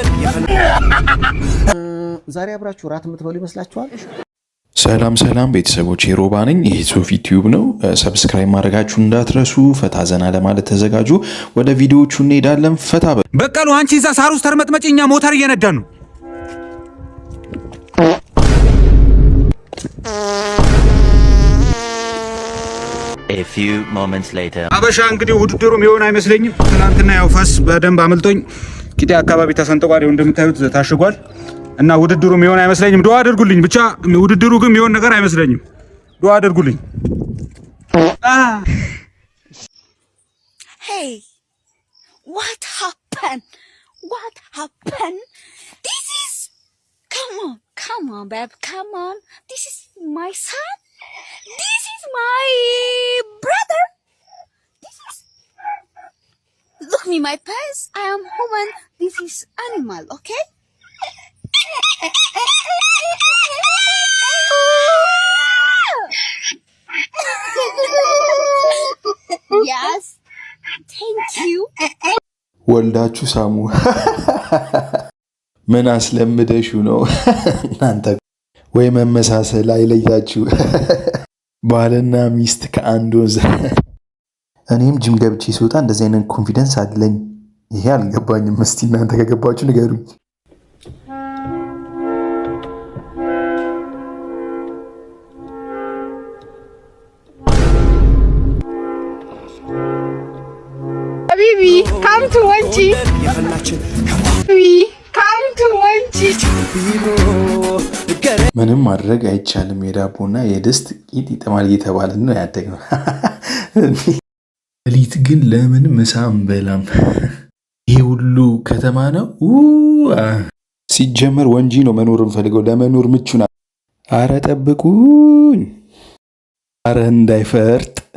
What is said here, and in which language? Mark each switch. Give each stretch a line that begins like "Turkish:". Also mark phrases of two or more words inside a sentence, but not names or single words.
Amharic: ዛሬ አብራችሁ ራት የምትበሉ ይመስላችኋል? ሰላም ቤተሰቦች የሮባ ነኝ። ይህ ሶፊ ቲዩብ ነው። ሰብስክራይብ ማድረጋችሁ እንዳትረሱ። ፈታ ዘና ለማለት ተዘጋጁ። ወደ ቪዲዮቹ እንሄዳለን። ፈታ በቀሉ አንቺ እዛ ሳር ውስጥ ተርመጥመጪ፣ እኛ ሞተር እየነዳን ነው።
English: A few moments later
Amharic: አበሻ እንግዲህ ውድድሩ የሚሆን አይመስለኝም። ትናንትና ያው ፋስ በደንብ አመልጦኝ ቂጤ አካባቢ ተሰንጥቋል። እንደምታዩት ታሽጓል እና ውድድሩ የሚሆን አይመስለኝም። ዱአ አድርጉልኝ ብቻ። ውድድሩ ግን የሚሆን ነገር አይመስለኝም። ዱአ አድርጉልኝ።
English: Hey, what happened? This is come on babe, come on. This is my son. This is my brother. Look me my face. I am human. This is animal, okay? Yes. Thank you.
Amharic: ወልዳችሁ ሳሙ። ምን አስለምደሽው ነው እናንተ? ወይ መመሳሰል አይለያችሁ። ባልና ሚስት ከአንድ ወንዝ። እኔም ጅም ገብቼ ስወጣ እንደዚህ አይነት ኮንፊደንስ አለኝ። ይሄ አልገባኝም። እስቲ እናንተ ከገባችሁ ንገሩኝ።
English: Habibi, come to Wanchi. Habibi, come to Wanchi.
Amharic: ምንም ማድረግ አይቻልም። የዳቦና የድስት ቂጥ ይጠማል እየተባለ ነው ያደግነው። ሌሊት ግን ለምን ምሳ አንበላም? ይሄ ሁሉ ከተማ ነው። ሲጀመር ወንጂ ነው መኖር እንፈልገው። ለመኖር ምቹ ነው። አረ ጠብቁኝ፣ አረ እንዳይፈርጥ።